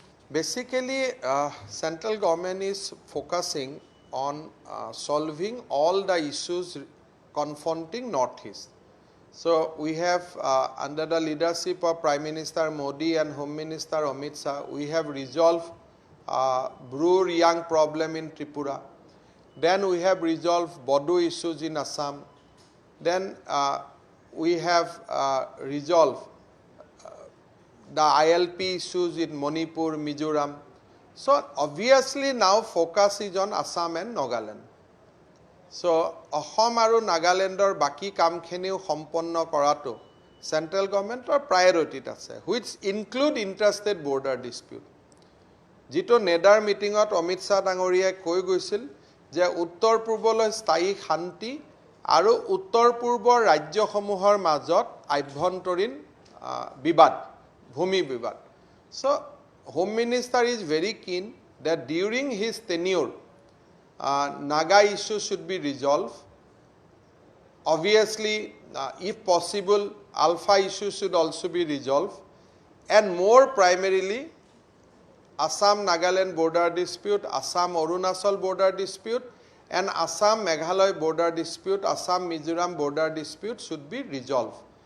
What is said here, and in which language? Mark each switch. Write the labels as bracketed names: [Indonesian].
[English] Basically, central government is focusing on solving all the issues confronting Northeast. So we have, under the leadership of Prime Minister Modi and Home Minister Amit Shah, we have resolved Bru-Riyang problem in Tripura. Then we have resolved Bodo issues in Assam. Then we have resolved the ILP issues in Manipur, Mizoram. So obviously now focus is on Assam and Nagaland. So [Assamese] Assam aru Nagalandor baki kamkheniu সম্পন্ন কৰাটো [English] central government or priority আছে which include interstate border dispute. [Assamese] যেটো নেডাৰ মিটিংত অমিত শাহ ডাঙৰীয়াই কৈ গৈছিল যে উত্তৰ পূৰ্বলৈ স্থায়ী শান্তি আৰু উত্তৰ পূৰ্বৰ ৰাজ্যসমূহৰ মাজত আভ্যন্তৰীণ বিবাদ Bhumi Vivad. [English] So, Home Minister is very keen that during his tenure, Naga issue should be resolved. Obviously, if possible, Alpha issue should also be resolved. And more primarily, Assam-Nagaland border dispute, Assam-Arunachal border dispute, and Assam-Meghalaya border dispute, Assam-Mizoram border dispute should be resolved.